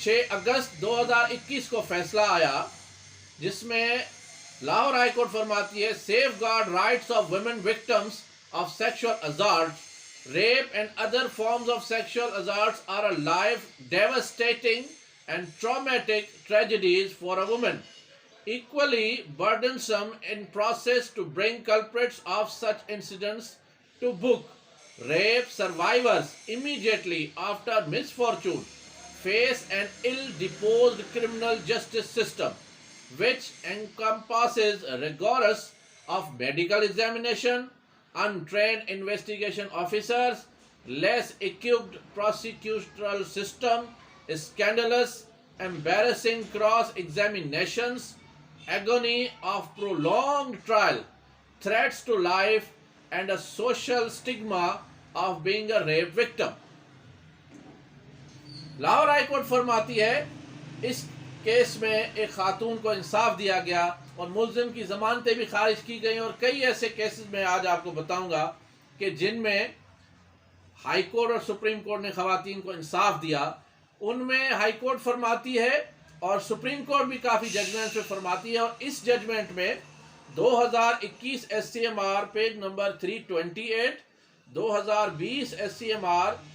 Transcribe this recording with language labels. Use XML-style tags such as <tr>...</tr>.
<ur>اگست 2021 کو فیصلہ آیا جس میں لاہور ہائی کورٹ فرماتی ہے</ur> <en>Safeguard rights of women victims of sexual assault, rape and other forms of sexual assaults are a life devastating and traumatic tragedies for a woman, equally burdensome in process to bring culprits of such incidents to book. Rape survivors immediately after misfortune face an ill-deposed criminal justice system which encompasses rigorous of medical examination, untrained investigation officers, less equipped prosecutorial system, scandalous, embarrassing cross-examinations, agony of prolonged trial, threats to life, and a social stigma of being a rape victim.</en> <ur>Lahore high court فرماتی ہے اس case میں ایک خاتون کو انصاف دیا گیا اور ملزم کی ضمانتیں بھی خارج کی گئیں، اور کئی ایسے کیسز میں آج آپ کو بتاؤں گا کہ جن میں ہائی کورٹ اور سپریم کورٹ نے خواتین کو انصاف دیا۔ ان میں ہائی کورٹ فرماتی ہے اور سپریم کورٹ بھی کافی ججمنٹ پہ فرماتی ہے، اور اس ججمنٹ میں 2021 SCMR پیج نمبر 328، 2020 SCMR</ur>